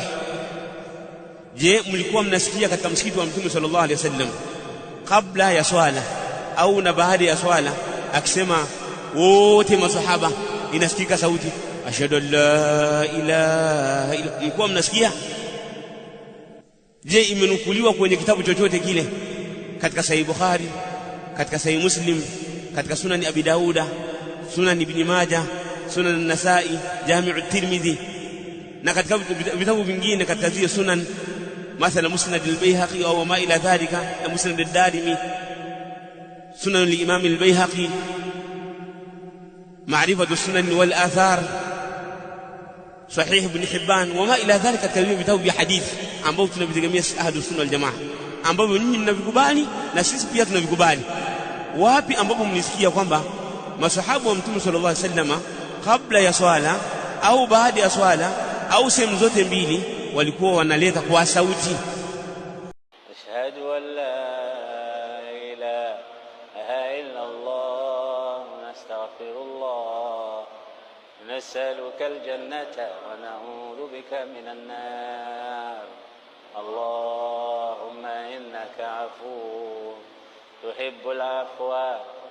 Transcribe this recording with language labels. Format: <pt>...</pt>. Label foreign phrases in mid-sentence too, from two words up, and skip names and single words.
<sw>Je, mlikuwa mnasikia katika msikiti wa Mtume</sw> <ar>صلى الله عليه وسلم</ar> <sw>kabla ya swala au na baada ya swala akisema wote masahaba inasikika sauti</sw> <ar>أشهد أن لا إله إلا?</ar> <sw>Mlikuwa mnasikia? Je, imenukuliwa kwenye kitabu chochote kile, katika Sahih Bukhari, katika Sahih Muslim, katika Sunan Abi Dauda, Sunan Ibn Majah, Sunan An-Nasa'i, Jami' at-Tirmidhi na katika vitabu vingine katika zile sunan, mathalan Musnad al-Baihaqi au</sw> <ar>ما إلى ذلك,</ar> <sw>na Musnad ad-Darimi, Sunan al-Imam al-Baihaqi, Ma'rifatu as-Sunan wal Athar, Sahih Ibn Hibban</sw> <ar>وما إلى ذلك,</ar> <sw>katika vitabu vya hadithi ambao tunavitegemea Ahlus Sunna wal Jamaa, ambao nyinyi mnavikubali na sisi pia tunavikubali. Wapi ambapo mlisikia kwamba masahaba wa Mtume</sw> <ar>صلى الله عليه وسلم</ar> <sw>kabla ya swala au baada ya swala au sehemu zote mbili walikuwa wanaleta kwa sauti,</sw> <ar>أشهد أن لا إله إلا الله نستغفر الله نسألك الجنة ونعوذ بك من النار اللهم إنك عفو تحب العفو.</ar>